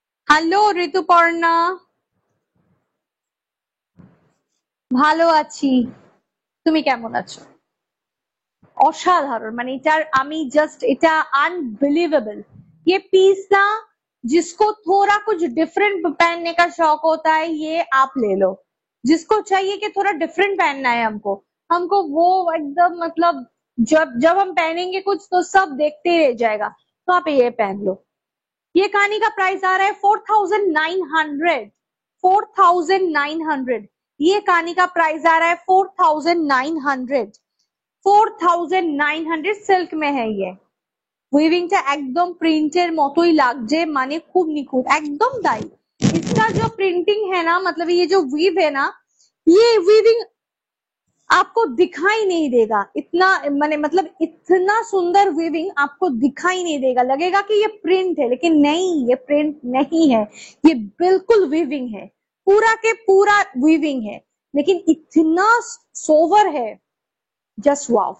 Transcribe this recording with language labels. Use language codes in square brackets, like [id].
[bn] Hello Rituparna, ভালো আছি, তুমি কেমন আছো? असाधारण মানে এটার আমি জাস্ট এটা अनबिलीवेबल। [hi] ये पीस ना जिसको थोड़ा कुछ डिफरेंट पहनने का शौक होता है ये आप ले लो। जिसको चाहिए कि थोड़ा डिफरेंट पहनना है हमको हमको वो एकदम मतलब जब जब हम पहनेंगे कुछ तो सब देखते ही रह जाएगा, तो आप ये पहन लो। ये कहानी का प्राइस आ रहा है 4900। 4900 ये कहानी का प्राइस आ रहा है 4900। 4900 सिल्क में है ये। [bn] উইভিংটা একদম প্রিंटेर মতোই লাগছে, মানে খুব নিখুঁত একদম তাই। [hi] इसका जो प्रिंटिंग है ना, मतलब ये जो वीव है ना, ये वीविंग आपको दिखाई नहीं देगा इतना, माने मतलब इतना सुंदर वीविंग आपको दिखाई नहीं देगा, लगेगा कि ये प्रिंट है, लेकिन नहीं, ये प्रिंट नहीं है, ये बिल्कुल वीविंग है, पूरा के पूरा वीविंग है, लेकिन इतना सोवर है, जस्ट वाओ।